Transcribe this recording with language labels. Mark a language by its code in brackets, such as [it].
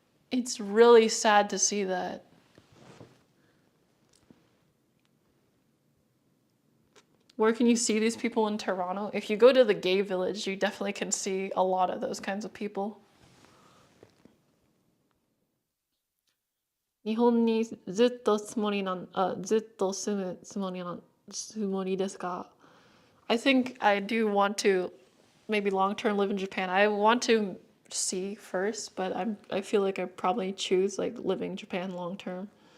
[en] It's really sad to see that. Where can you see these people in Toronto? If you go to the gay village, you definitely can see a lot of those kinds of people. [ja] 日本にずっと住むつもりですか? [en] I think I do want to maybe long term live in Japan. I want to see first, but I feel like I probably choose like living in Japan long term.